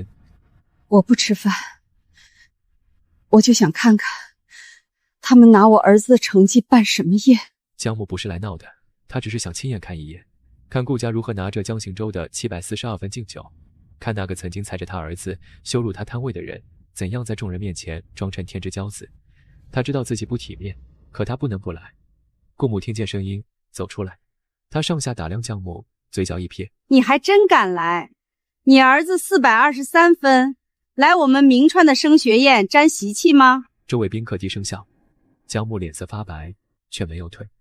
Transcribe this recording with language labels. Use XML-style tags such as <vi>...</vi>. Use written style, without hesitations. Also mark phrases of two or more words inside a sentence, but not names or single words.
<zh>我不吃飯，我就想看看他們拿我兒子的成績辦什麼宴。江木不是来鬧的，他只是想親眼看一眼，看顧家如何拿着江行舟的742份敬酒，看那個曾經踩着他兒子羞辱他攤位的人怎樣在眾人面前裝成天之驕子。他知道自己不體面，可他不能不來。顧母聽見聲音走出來，他上下打量江木，嘴角一撇，你還真敢來，你兒子423分，來我們銘川的升學宴沾習氣嗎？周圍賓客低聲笑，江木臉色發白，卻沒有退。</zh>